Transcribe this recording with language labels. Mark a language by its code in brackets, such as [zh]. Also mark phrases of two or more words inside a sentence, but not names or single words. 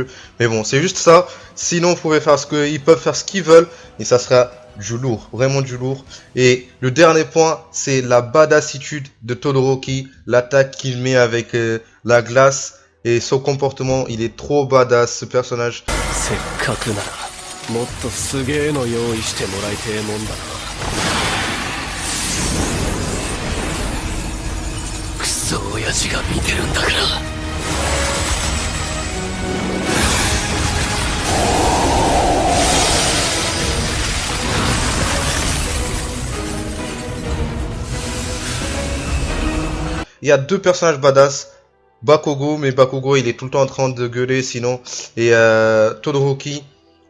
[fr] Mais bon, c'est juste ça. Sinon, vous pouvez faire ils peuvent faire ce qu'ils veulent et ça sera du lourd, vraiment du lourd. Et le dernier point, c'est la badassitude de Todoroki, l'attaque qu'il met avec la glace et son comportement, il est trop badass ce personnage. [ja] せっかくならもっとすげえの用意してもらいてえもんだなクソ親父が見てるんだから [fr] Il y a 2 personnages badass, Bakugo, mais Bakugo il est tout le temps en train de gueuler sinon, et Todoroki.